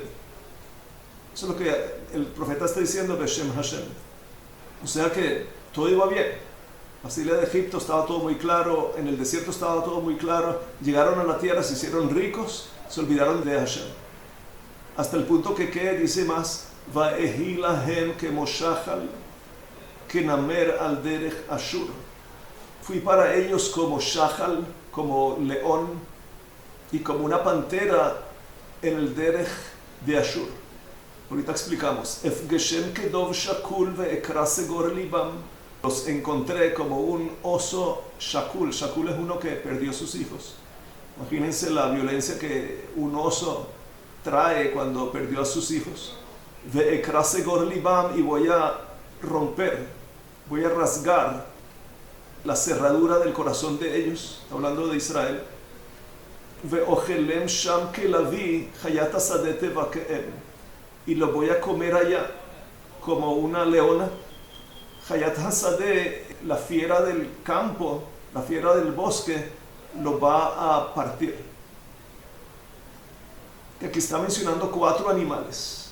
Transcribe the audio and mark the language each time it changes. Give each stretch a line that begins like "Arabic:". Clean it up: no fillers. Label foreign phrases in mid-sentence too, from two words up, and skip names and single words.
Spanish: Eso es lo que el profeta está diciendo,
Hebrew: בשם השם.
Spanish: O sea que todo iba bien. La salida de Egipto estaba todo muy claro, en el desierto estaba todo muy claro, llegaron a la tierra, se hicieron ricos, se olvidaron de Hashem. Hasta el punto que dice más,
Hebrew: ואהי להם כמו שחל כנמר על דרך אשור.
Spanish: Fui para ellos como shachal, como león, y como una pantera en el derech de Ashur. Ahorita explicamos.
Hebrew: אפגשם כדב שכול ואקרע סגור לבם.
Spanish: Los encontré como un oso shakul. Shakul es uno que perdió sus hijos. Imagínense la violencia que un oso trae cuando perdió a sus hijos.
Hebrew: ואקרע סגור לבם,
Spanish: y voy a romper, voy a rasgar la cerradura del corazón de ellos, hablando de Israel.
Hebrew: ואכלם שם כלביא חית השדה תבקעם,
Spanish: y lo voy a comer allá como una leona.
Hebrew: חית השדה,
Spanish: la fiera del campo, la fiera del bosque, lo va a partir. Que aquí está mencionando 4 animales.